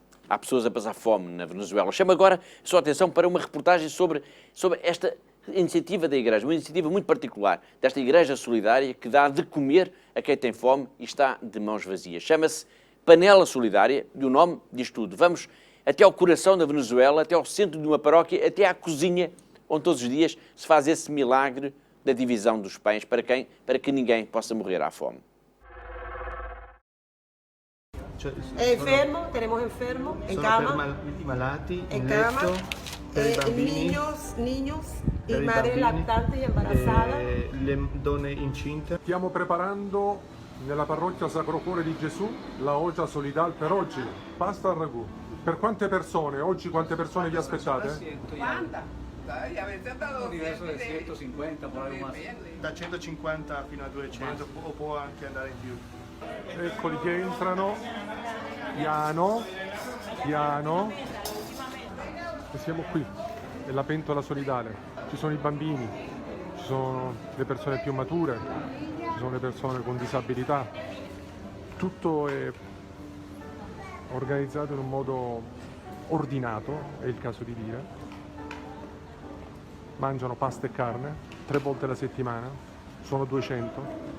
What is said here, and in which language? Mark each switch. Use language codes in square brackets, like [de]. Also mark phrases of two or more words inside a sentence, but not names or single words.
[pt] Há pessoas a passar fome na Venezuela. Chamo agora a sua atenção para uma reportagem sobre esta iniciativa da Igreja, uma iniciativa muito particular, desta Igreja Solidária que dá de comer a quem tem fome e está de mãos vazias. Chama-se Panela Solidária e o nome diz tudo. Vamos até ao coração da Venezuela, até ao centro de uma paróquia, até à cozinha, onde todos os dias se faz esse milagre da divisão dos pães para que ninguém possa morrer à fome. [es] Enfermo, tenemos enfermos en cama, [it] malati, [es] en cama, niños y madres lactantes y embarazadas. [it] Le donne incinte. Stiamo preparando nella parrocchia Sacro Cuore di Gesù la Ogia Solidal per oggi, pasta al ragù. Per quante persone? Oggi quante persone vi aspettate? 40. Un diverso di 150, [es] por algo más. [it] Da 150 fino a 200 o può anche andare in più. Eccoli che entrano, piano, piano, e siamo qui, è la pentola solidale, ci sono i bambini, ci sono le persone più mature, ci sono le persone con disabilità, tutto è organizzato in un modo ordinato, è il caso di dire, mangiano pasta e carne 3 volte alla settimana, sono 200.